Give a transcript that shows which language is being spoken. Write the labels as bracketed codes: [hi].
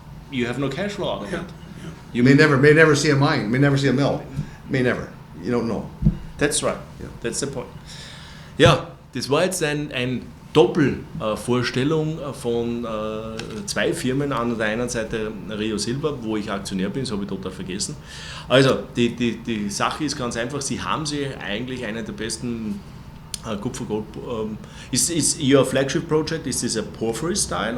[en] You have no cash flow out of it. You may never see a mine, may never see a mill, may never. You don't know. That's right. [de] Ja. [en] That's the point. [de] Ja, das war jetzt ein Doppelvorstellung von 2 Firmen. An der einen Seite Rio Silver, wo ich Aktionär bin, das habe ich total vergessen. Also die Sache ist ganz einfach, Sie haben eigentlich einen der besten Kupfer-Gold. [en] Is your flagship project, is this a porphyry style?